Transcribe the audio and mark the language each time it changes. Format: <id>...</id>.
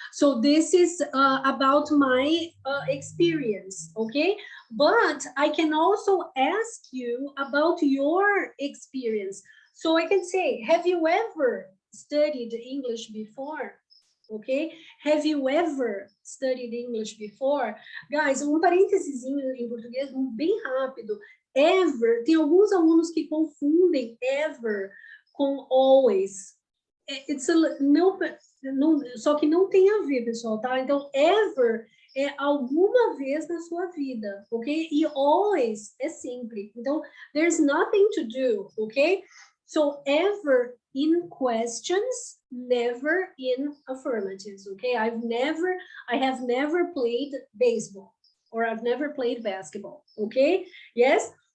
<en>So this is about my experience, okay? But I can also ask you about your experience. So I can say, have you ever studied English before? Ok? Have you ever studied English before?</en> <pt>Guys, parênteses em português bem rápido. Ever, tem alguns alunos que confundem ever com always.</pt> <en>It's a,</en> <pt>não, só que não tem a ver, pessoal, tá? Então, ever é alguma vez na sua vida, ok? E always é sempre. Então,</pt> <en>there's nothing to do, ok? So, ever in questions, never in affirmatives, okay? I have never played baseball, or I've never played basketball, okay? Yes?</en>